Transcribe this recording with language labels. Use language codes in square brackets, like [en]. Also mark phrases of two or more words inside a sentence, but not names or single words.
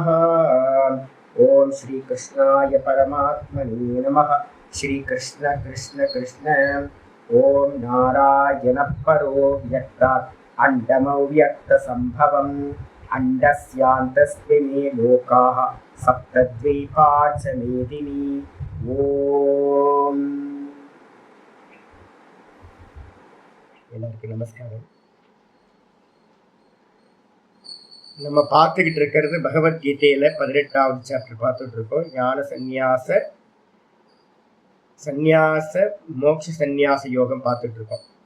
[sa] ॐ श्रीकृष्णाय परमात्मने नमः। श्रीकृष्ण कृष्ण कृष्ण। ॐ नारायणः परो व्यक्तात् अण्डमव्यक्तसम्भवम् अण्डस्यान्तस्मिन् लोकाः सप्तद्वीपा च मेदिनी। [ta] ஓம் எல்லாருக்கும் நமஸ்காரம். நம்ம பார்த்துக்கிட்டு இருக்கிறது பகவத்கீதையில 18வது சாப்டர் பார்த்துட்டு இருக்கோம். ஞான சந்நியாச மோட்ச சந்நியாச யோகம் பார்த்துட்டு இருக்கோம்.